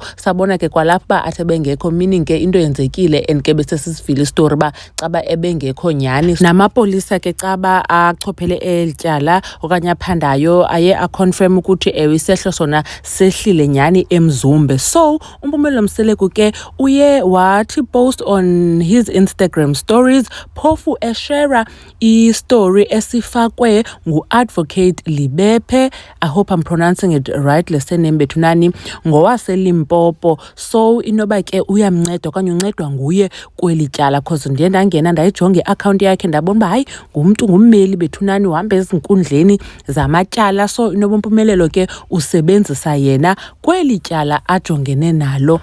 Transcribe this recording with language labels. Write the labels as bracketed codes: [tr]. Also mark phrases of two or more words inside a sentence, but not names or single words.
[xh] Sabona ke kwalapha uba athi ebengekho, meaning ke into yenzekile and ke besesisivile istory uba caba ebengekho nyhani. Namapolisa ke caba achophele eli tyala okanye aphandayo aye aconfirm ukuthi ewe isehlo sona sehlile nyhani eMzumbe. So uMpumelelo Mseleku ke uye wathi [en] post on his Instagram stories [xh] phofu eshare i-story esifakwe ngu-Advocate Libephe. [en] I hope I'm pronouncing it right, [xh] le surname bethunani, ngowaseLimpopo. So inoba ke uyamnceda okanye uncedwa nguye kweli tyala, cause ndiye ndangena ndayijonga i-account yakhe ndabona uba hayi ngumntu ngummeli bethunani uhamba ezinkundleni zamatyala. So inoba uMpumelelo ke usebenzisa yena kweli tyala ajongene nalo.